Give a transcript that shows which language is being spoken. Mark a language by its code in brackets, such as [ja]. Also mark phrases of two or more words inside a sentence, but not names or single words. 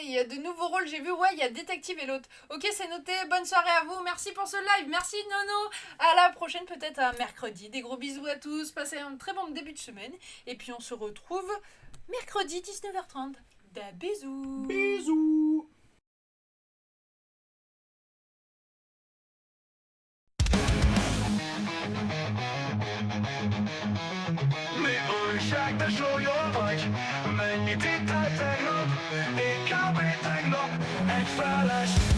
[fr] Il y a de nouveaux rôles, j'ai vu. Ouais, il y a détective et l'autre. Ok, c'est noté. Bonne soirée à vous. Merci pour ce live. Merci, Nono. À la prochaine, peut-être à mercredi. Des gros bisous à tous. Passez un très bon début de semaine. Et puis, on se retrouve mercredi, 19h30. Des bisous. Bisous. [hu] Újság, de súlyol vagy, mennyit ittál tegnap, én kb. Tegnap egy feles.